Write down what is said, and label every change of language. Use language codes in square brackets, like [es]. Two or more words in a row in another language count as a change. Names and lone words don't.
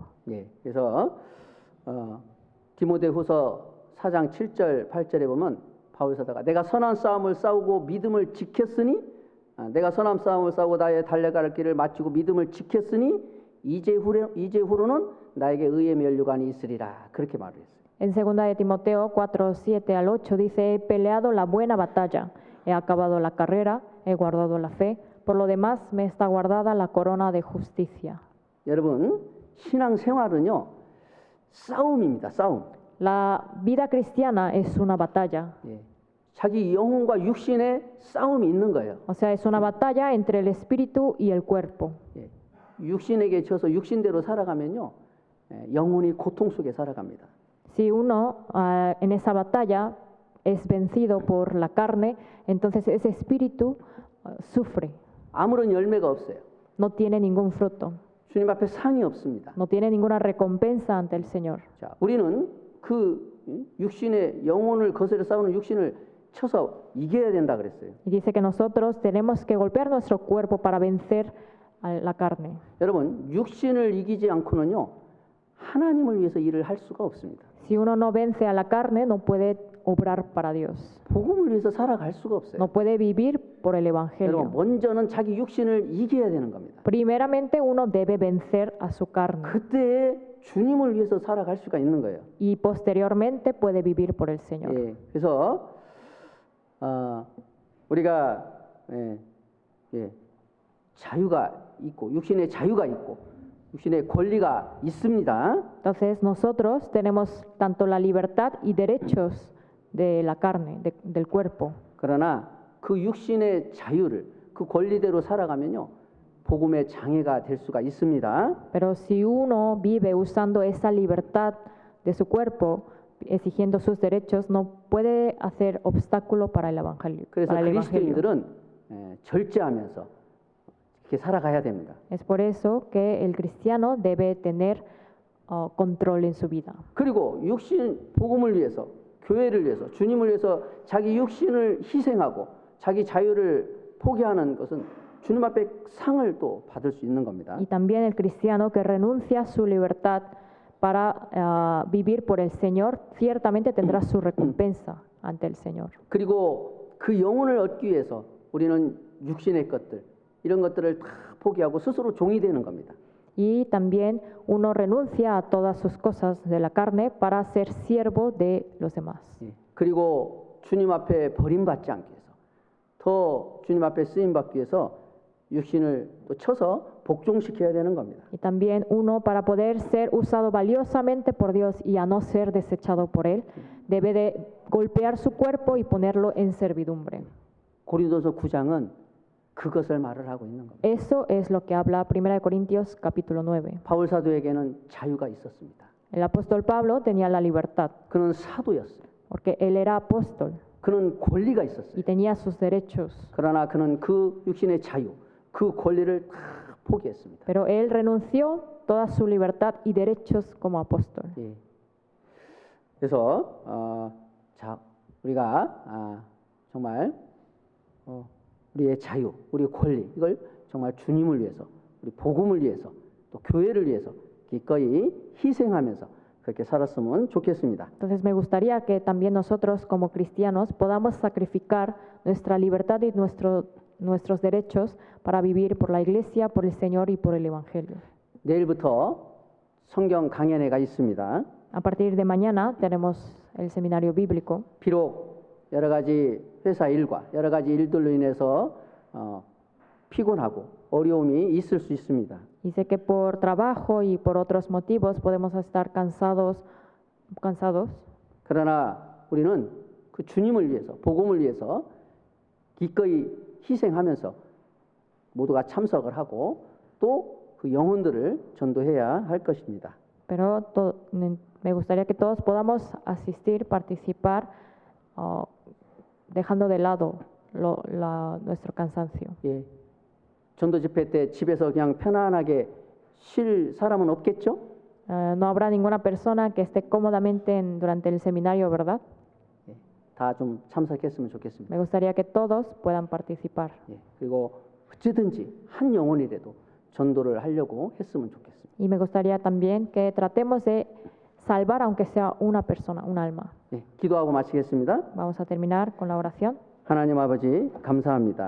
[ko] 예, 그래서 디모데후서 4장 7절 8절에 보면 바울 사도가 내가 선한 싸움을 싸우고 믿음을 지켰으니 내가 선한 싸움을 싸우고 나의 달려갈 길을 마치고 믿음을 지켰으니 이제 후로는 나에게 의의 면류관이 있으리라 그렇게 말을 했어요. [es] En 2 de Timoteo 4, 7 al 8 dice, he peleado la buena batalla, he acabado la carrera, he guardado la fe, por lo demás me está guardada la corona de justicia. [ko] 여러분 신앙 생활은요 싸움입니다. 싸움. [es] La vida cristiana es una batalla, [ko] 예, 자기 영혼과 육신의 싸움이 있는 거예요. [es] o sea, es una batalla entre el espíritu y el cuerpo. [ko] 예, 육신에게 져서 육신대로 살아가면요 영혼이 고통 속에 살아갑니다. [es] Si uno en esa batalla es vencido por la carne, entonces ese espíritu sufre, [ko] 아무런 열매가 없어요. [es] no tiene ningún fruto, [ko] 주님 앞에 상이 없습니다. [es] no tiene ninguna recompensa ante el Señor. [ko] 자, 우리는 그 육신의 영혼을 거스려 싸우는 육신을 쳐서 이겨야 된다 그랬어요. [es] Y dice que nosotros tenemos que golpear nuestro cuerpo para vencer a la carne. [ko] 여러분, 육신을 이기지 않고는요, 하나님을 위해서 일을 할 수가 없습니다. [es] Si uno no vence a la carne, no puede obrar para Dios. [ko] 복음을 위해서 살아갈 수가 없어요. [es] No puede vivir por el [ko] 여러분, [es] Evangelio. [ko] 먼저는 자기 육신을 이겨야 되는 겁니다. [es] Primeramente uno debe vencer a su carne [ko] 그때 주님을 위해서 살아갈 수가 있는 거예요. [es] y posteriormente puede vivir por el Señor. [ko] 예, 그래서 우리가 자유가 있고 육신의 자유가 있고 육신의 권리가 있습니다. [es] Entonces nosotros tenemos tanto la libertad y derechos de la carne, del cuerpo. [ko] 그러나 그 육신의 자유를 그 권리대로 살아가면요, 복음의 장애가 될 수가 있습니다. [es] Pero si uno vive usando esa libertad de su cuerpo, exigiendo sus derechos, no puede hacer obstáculo para el Evangelio. [ko] 그래서 [es] para el Evangelio. [ko] 그리스도인들은 절제하면서 이렇게 살아가야 됩니다. [es] Es por eso que el cristiano debe tener control en su vida. [ko] 그리고 육신 복음을 위해서, 교회를 위해서, 주님을 위해서 자기 육신을 희생하고 자기 자유를 포기하는 것은 주님 앞에 상을 또 받을 수 있는 겁니다. [es] Y también el cristiano que renuncia a su libertad para vivir por el Señor, ciertamente tendrá su recompensa ante el Señor. [ko] 그리고 그 영혼을 얻기 위해서 우리는 육신의 것들, 이런 것들을 다 포기하고 스스로 종이 되는 겁니다. [es] Y también uno renuncia a todas sus cosas de la carne para ser siervo de los demás. [ko] 예. 그리고 주님 앞에 버림받지 않기 위해서, 더 주님 앞에 쓰임 받기 위해서 육신을 또 쳐서 복종시켜야 되는 겁니다. [es] Y también uno, para poder ser usado valiosamente por Dios y a no ser desechado por Él, debe de golpear su cuerpo y ponerlo en servidumbre. [ko] 고린도서 9장은 그것을 말을 하고 있는 겁니다. [es] Eso es lo que habla 1 Corintios capítulo 9. [ko] 바울 사도에게는 자유가 있었습니다. [es] El apóstol Pablo tenía la libertad, [ko] 그는 사도였어요. [es] porque él era apóstol [ko] 그는 권리가 [es] y [ko] 있었어요. [es] tenía sus derechos. [ko] 그러나 그는 그 육신의 자유, 그 권리를 다 포기했습니다. [es] Pero él renunció toda su libertad y derechos como apóstol. [ko] 예. 그래서 자, 우리가 정말 우리의 자유, 우리의 권리, 이걸 정말 주님을 위해서, 우리 복음을 위해서, 또 교회를 위해서 기꺼이 희생하면서 그렇게 살았으면 좋겠습니다. [es] Entonces me gustaría que también nosotros como cristianos podamos sacrificar nuestra libertad y nuestros derechos para vivir por la iglesia, por el Señor y por el Evangelio. [ko] 내일부터 성경 강연회가 있습니다. [es] A partir de mañana tenemos el seminario bíblico. [ko] 비록 여러 가지 회사 일과 여러 가지 일들로 인해서 피곤하고 어려움이 있을 수 있습니다. [es] Y sé que por trabajo y por otros motivos podemos estar cansados. [ko] 그러나 우리는 그 주님을 위해서, 복음을 위해서 기꺼이 희생하면서 모두가 참석을 하고 또 그 영혼들을 전도해야 할 것입니다. [es] Pero me gustaría que todos podamos asistir, participar, dejando de lado nuestro cansancio. [ko] 예. 전도 집회 때 집에서 그냥 편안하게 쉴 사람은 없겠죠? [es] No habrá ninguna persona que esté cómodamente durante el seminario, ¿verdad? [ko] 예. 다 좀 참석했으면 좋겠습니다. [es] Me gustaría que todos puedan participar. [ko] 예. 그리고 어찌든지 한 영혼이라도 전도를 하려고 했으면 좋겠습니다. [es] Y me gustaría también que tratemos de salvar, aunque sea una persona, un alma. [ko] 예. 기도하고 마치겠습니다. [es] Vamos a terminar con la oración. [ko] 하나님 아버지 감사합니다.